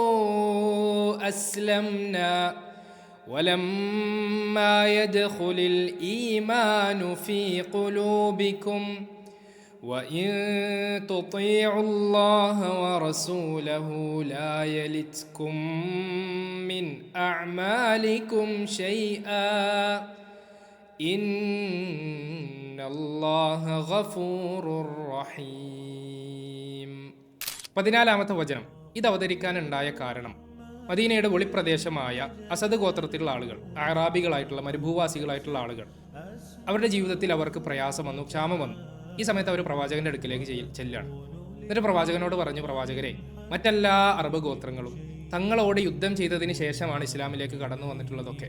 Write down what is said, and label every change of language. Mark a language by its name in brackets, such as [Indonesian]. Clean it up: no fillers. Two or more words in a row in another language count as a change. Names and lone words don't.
[Arabic] أسلمنا ولما يدخل الإيمان في قلوبكم وإن تطيعوا الله ورسوله لا يلتكم من أعمالكم شيئا إن الله غفور رحيم. [Malayalam] 14-ാമത്തെ വചനം. ഇത് അവതരിക്കാനുണ്ടായ കാരണം മദീനയുടെ വെളിപ്രദേശമായ അസദ് ഗോത്രത്തിലുള്ള ആളുകൾ, അറാബികളായിട്ടുള്ള മരുഭൂവാസികളായിട്ടുള്ള ആളുകൾ, അവരുടെ ജീവിതത്തിൽ അവർക്ക് പ്രയാസം വന്നു, ക്ഷാമം വന്നു. ഈ സമയത്ത് അവർ പ്രവാചകന്റെ അടുക്കിലേക്ക് ചെല്ലാണ്. എന്നിട്ട് പ്രവാചകനോട് പറഞ്ഞു, പ്രവാചകരെ, മറ്റെല്ലാ അറബ് ഗോത്രങ്ങളും തങ്ങളോട് യുദ്ധം ചെയ്തതിന് ശേഷമാണ് ഇസ്ലാമിലേക്ക് കടന്നു വന്നിട്ടുള്ളതൊക്കെ.